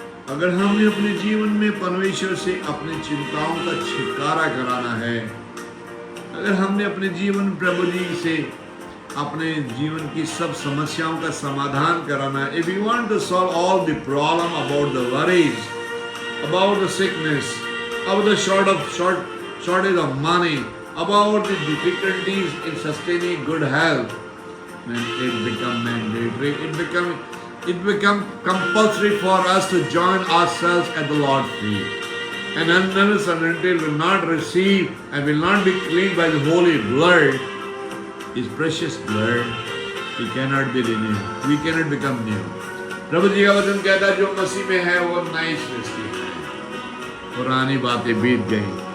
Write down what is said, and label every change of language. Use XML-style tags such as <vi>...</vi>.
<hi>अगर हमने अपने जीवन में परमेश्वर से अपनी चिंताओं का छुटकारा कराना है,</hi> <en>अगर हमने अपने जीवन प्रभु जी से अपने जीवन की सब समस्याओं का समाधान कराना है, if you want to solve all the problem about the worries, about the sickness, about the shortage of money, about the difficulties in sustaining good health, then it become mandatory. It become compulsory for us to join ourselves at the Lord's feet. And unless and until we will not receive and will not be cleaned by the holy blood, His precious blood, we cannot be renewed. We cannot become new.</en> <hi>प्रभु जी का वचन कहता है, जो मसीह में है वो नई सृष्टि है, पुरानी बातें बीत गई।</hi>